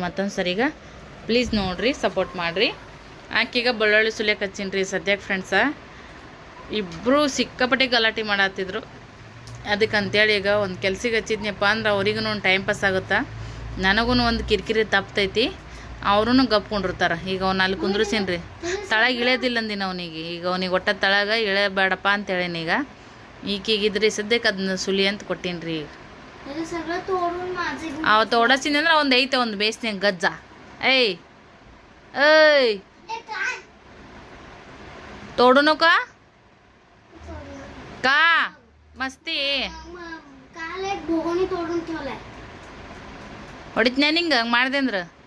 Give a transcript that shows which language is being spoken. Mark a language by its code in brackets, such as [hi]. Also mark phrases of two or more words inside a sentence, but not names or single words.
[kn] ಮತ್ತೊಂದು ಸರಿಗ ಪ್ಲೀಸ್ ನೋಡಿರಿ ಸಪೋರ್ಟ್ ಮಾಡಿರಿ ಆಕೀಗ ಬೆಳ್ಳುಳ್ಳಿ ಸುಲಿಯಕ್ಕೆ ಹಚ್ಚೀನಿ ರೀ ಸದ್ಯಕ್ಕೆ ಫ್ರೆಂಡ್ಸ ಇಬ್ಬರು ಸಿಕ್ಕಾಪಟ್ಟೆ ಗಲಾಟೆ ಮಾಡತ್ತಿದ್ರು ಅದಕ್ಕಂತೇಳಿ ಈಗ ಒಂದು ಕೆಲ್ಸಿಗೆ ಹಚ್ಚಿದ್ನಪ್ಪ ಅಂದ್ರೆ ಅವ್ರಿಗೂ ಒಂದು [en] time pass [kn] ಆಗುತ್ತಾ ನನಗೂ ಒಂದು ಕಿರಿಕಿರಿ ತಪ್ತೈತಿ ಅವ್ರೂ ಗಪ್ಕೊಂಡಿರ್ತಾರೆ ಈಗ ಅವ್ನು ಅಲ್ಲಿ ಕುಂದ್ರಸೀನಿ ರೀ ತಳಗೆ ಇಳಿಯೋದಿಲ್ಲ ಅಂದಿನ ಅವನಿಗೆ ಈಗ ಅವನಿಗೆ ಒಟ್ಟ ತಳಗ ಇಳಿಯಬೇಡಪ್ಪ ಅಂತ ಹೇಳೀನಿ ಈಗ ಈಗೀಗಿದ್ರಿ ಸದ್ಯಕ್ಕೆ ಅದನ್ನ ಸುಲಿ ಅಂತ ಕೊಟ್ಟೀನಿ ರೀ ಅವತ್ತು ಓಡಿಸಿನಿ ಅಂದ್ರೆ ಒಂದು ಐತೆ ಒಂದು ಬೇಯಿಸ್ತೀನಿ ಗಜ್ಜ ಏಯ್ ಏಯ್ [mr] तोडू का का मस्ती [kn] ಹೊಡಿತೀನಿ ನಿಂಗೆ ಹಂಗೆ ಮಾಡಿದೆ ಅಂದ್ರೆ